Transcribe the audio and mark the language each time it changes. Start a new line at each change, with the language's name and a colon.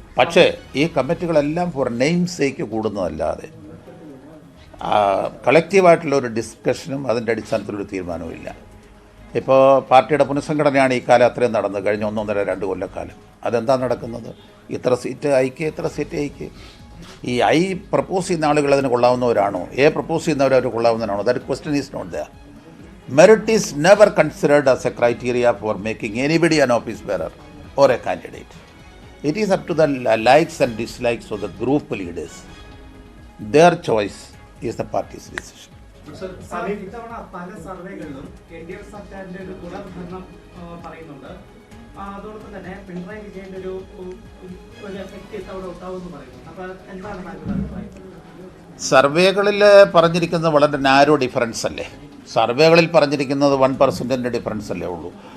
Malayalam: പക്ഷേ ഈ കമ്മിറ്റികളെല്ലാം
English: for name sake
Malayalam: കൂടുന്നതല്ലാതെ കളക്റ്റീവായിട്ടുള്ള ഒരു ഡിസ്കഷനും അതിൻ്റെ അടിസ്ഥാനത്തിലൊരു തീരുമാനവും ഇല്ല. ഇപ്പോൾ പാർട്ടിയുടെ പുനഃസംഘടനയാണ് ഈ കാലം അത്രയും നടന്നത്, കഴിഞ്ഞ 1.5-2 കൊല്ലക്കാലം. അതെന്താ നടക്കുന്നത്? ഇത്ര സീറ്റ് ഐക്ക്, ഇത്ര സീറ്റ് ഐക്ക്. ഈ ഐ പ്രപ്പോസ് ചെയ്യുന്ന ആളുകൾ അതിന് കൊള്ളാവുന്നവരാണോ? എ പ്രപ്പോസ് ചെയ്യുന്നവർ അവർ കൊള്ളാവുന്നവരാണോ?
English: That question is not there. Merit is never considered as a criteria for making anybody an office bearer or a candidate. It is up to the likes and dislikes of the group leaders. Their choice is the party's decision.
Malayalam: ഇത്തവണ പല സർവേകളിലും LDF സർക്കാരിന്റെ ഒരു തുടർഭരണം പറയുന്നുണ്ട്. അതോടൊപ്പം തന്നെ പിണറായി വിജയന്റെ ഒരു എഫക്ട് ഇത്തവണ ഉണ്ടാവുമെന്ന് പറയുന്നു. അപ്പോൾ എന്താണ് താങ്കളുടെ അഭിപ്രായം? സർവേകളിൽ പറഞ്ഞിരിക്കുന്നത് വളരെ നാരോ ഡിഫറൻസ് അല്ലേ? സർവേകളിൽ പറഞ്ഞിരിക്കുന്നത് 1% ഡിഫറൻസ് അല്ലേ ഉള്ളൂ.